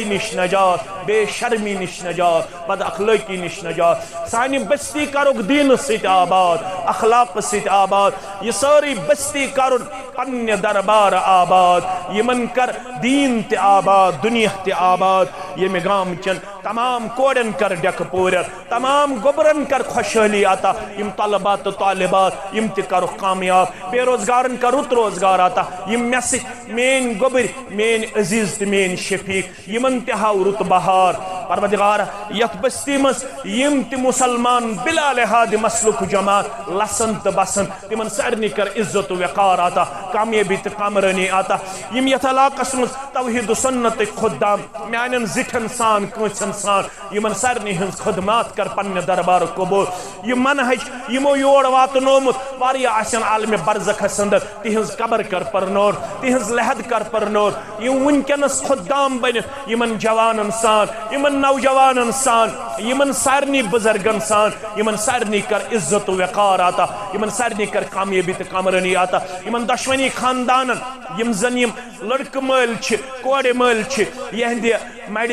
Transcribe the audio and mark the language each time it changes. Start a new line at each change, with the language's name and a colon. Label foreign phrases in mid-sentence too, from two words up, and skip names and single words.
Kashmiri: نِش نجات بے شرمی نش نجات بد اخلاقی نش نجات سانہِ بستی کرُکھ دیٖنہٕ سۭتۍ آباد اخلاق سۭتۍ آباد یہ سٲرٕے بستی کرُن پننہِ دربار آباد یمن کر دیٖن تہِ آباد دنیا تہِ آباد ییٚمہِ گامچن تمام کورٮ۪ن کر ڈیکہٕ پوٗرٮ۪ن تمام گوبرن کر خوشحٲلی عطا یم طلبات تہٕ طالبات یم تہِ کرُکھ کامیاب بے روزگارن کر رُت روزگار عطا یم مےٚ سۭتۍ میٲنۍ گوبٕرۍ میٲنۍ عزیز تہٕ میٲنۍ شفیق یمن تہِ ہاو رُت بہار پروردگار یتھ بستی مز یم تہِ مسلمان بلا لحاظ مسلک جماعت لسن تہٕ بسن تمن سارنٕے کر عزت و وقار عطا کامیابی تہٕ کامرٲنی عطا یم یتھ علاقس مز توحید و سنتٕکۍ خُدام میانٮ۪ن زِٹھٮ۪ن سان کٲنٛسن سان یمن سارنٕے ہٕنٛز خدمات کر پننہِ دربار قبول یم منہج یمو یور واتنومُت واریاہ آسن عالمِ برزخس اندر تہنٛز قبر کر پرنور تہنٛز لحد کر پرنور یم ونکٮ۪نس خُدام بنِتھ یمن جوانن سان یمن نوجوانن سان یمن سارنٕے بزرگن سان یمن سارنٕے کر عزت و وقار عطا یمن سارنٕے کر کامیابی تہٕ کامرٲنی عطا یمن دۄشوٕنی خاندانن یم زن یم لڑکہٕ مٲلۍ چھِ کورِ مٲلۍ چھِ یہنٛدِ مڑِ